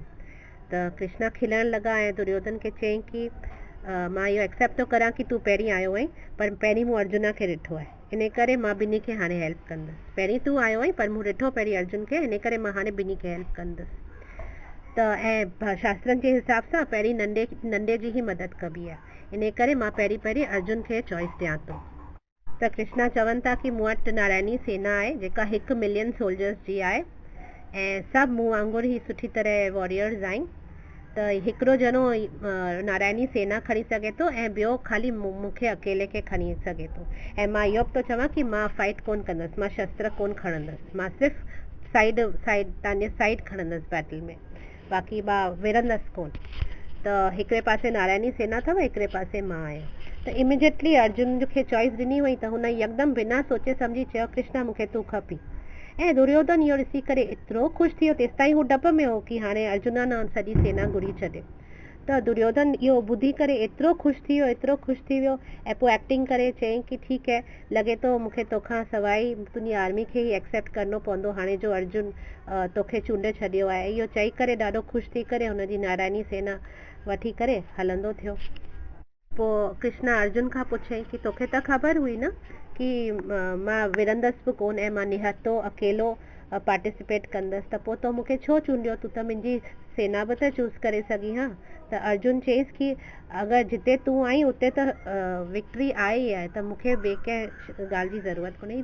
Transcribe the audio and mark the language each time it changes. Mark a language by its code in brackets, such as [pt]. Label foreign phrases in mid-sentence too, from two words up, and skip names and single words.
[sd] त कृष्णा खिलण लॻा ऐं दुर्योधन खे चयईं कि मां इहो एक्सेप्ट थो करां कि तूं पहिरीं आयो आहीं, पर पहिरीं मूं अर्जुन खे ॾिठो आहे, इन करे मां ॿिन्ही खे हाणे हेल्प कंदसि। पहिरीं तूं आयो आहीं पर मूं ॾिठो पहिरीं अर्जुन खे, इन करे मां हाणे ॿिन्ही खे हेल्प कंदसि। त ऐं शास्त्रनि जे हिसाब सां पहिरीं नंढे जी ई मदद कबी आहे, इन करे मां पहिरीं अर्जुन खे चॉइस ॾियां थो। त कृष्णा चवनि था कि मूं वटि नारायणी सेना आहे जेका 1 [en] million soldiers [sd] जी आहे ऐं सभु मूं वांगुरु ई सुठी तरह वॉरियर्स आहिनि। त हिकिड़ो ॼणो नारायणी सेना खणी सघे थो ऐं ॿियो ख़ाली मूंखे अकेले खे खणी सघे थो। ऐं मां इहो बि थो चवां कि मां फाइट कोन कंदसि, मां शस्त्र कोन खणंदसि, मां सिर्फ़ु साइड तव्हांजे साइड खणंदसि बैटल में, बाक़ी मां विरंदसि कोन। त हिकिड़े पासे नारायणी सेना अथव, हिकिड़े पासे मां आहियां। त इमिजिएटली अर्जुन खे चॉइस ॾिनी वई त हुन यकदमि बिना सोचे सम्झी चयो कृष्णा मूंखे तूं खपी। ऐं दुर्योधन इहो ॾिसी करे एतिरो ख़ुशि थी वियो, तेसिताईं हू डप में हो कि हाणे अर्जुन न सॼी सेना घुरी छॾे। त दुर्योधन इहो ॿुधी करे एतिरो ख़ुशि थी वियो ऐं पोइ एक्टिंग करे चयईं कि ठीकु है, लॻे थो मूंखे तोखां सवाइ तुंहिंजी आर्मी खे ई एक्सेप्ट करिणो पवंदो हाणे जो अर्जुन तोखे चूंडे छॾियो आहे। इहो चई करे ॾाढो ख़ुशि थी करे हुनजी नारायणी सेना वठी करे हलंदो थियो। पोइ कृष्णा अर्जुन खां पुछईं कि तोखे त ख़बर हुई न कि मां विरंदसि बि कोन ऐं मां निहतो अकेलो पार्टिसिपेट कंदसि, त पोइ तो मूंखे छो चूंडियो, तूं त मुंहिंजी सेना बि त चूज़ करे सघी हा। त अर्जुन चयईंसि कि अगरि जिते तूं आई उते त विक्ट्री आहे ई आहे, त मूंखे ॿिए कंहिं ॻाल्हि जी ज़रूरत कोन्हे।